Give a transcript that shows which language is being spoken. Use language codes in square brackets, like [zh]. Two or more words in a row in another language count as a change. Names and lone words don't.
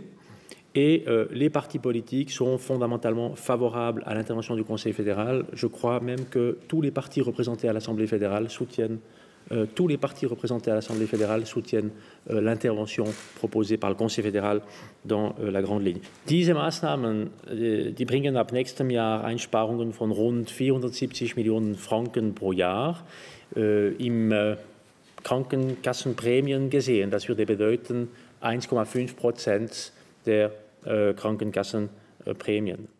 [fr] Et les partis politiques sont fondamentalement favorables à l'intervention du Conseil fédéral. Je crois même que tous les partis représentés à l'Assemblée fédérale soutiennent l'intervention proposée par le Conseil fédéral dans la grande ligne. [de] Diese Maßnahmen, die bringen ab nächstem Jahr Einsparungen von rund 470 Millionen Franken pro Jahr im Krankenkassenprämien gesehen. Das würde bedeuten 1,5% der Krankenkassenprämien.